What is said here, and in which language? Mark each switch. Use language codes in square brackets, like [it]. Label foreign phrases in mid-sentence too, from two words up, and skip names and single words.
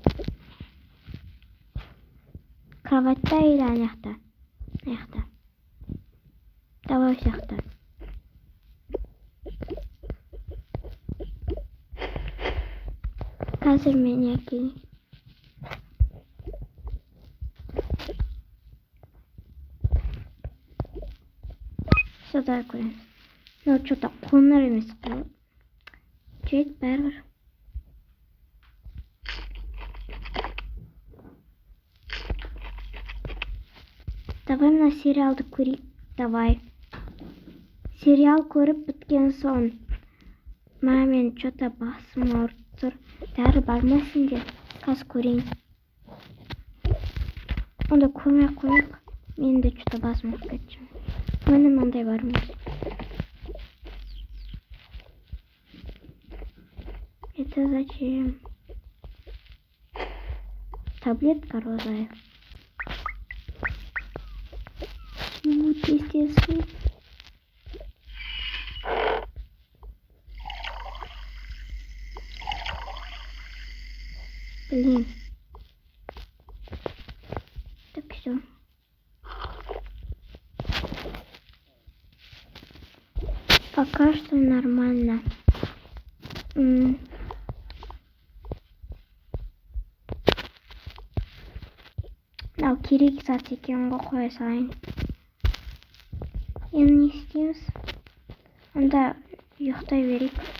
[kk] Кроватьта или аяқта? Аяқта. Давай сияқты. Қазір мен әкелейін. Сюда көреміз. [ru] Но что-то [kk] қоңыр емес қой. Жет бәрібір. Давай мына сериалды көрейік. Давай. Сериал көріп біткен соң. Мен что-то басым ауырып тұр. Дәрі бар ма сенде? Қазір көрейін. Онда көрмей қойық. Мен де что-то басым ауырып кетшім. Міне мынандай бар ма? [ru] Это зачем? Таблетка розовая. Вот естественно. Блин. Так, все. Пока что нормально. [kk] Мынау керек зат екен ғой, қоя салайын. Енді не істейміз? Онда ұйықтай берейік.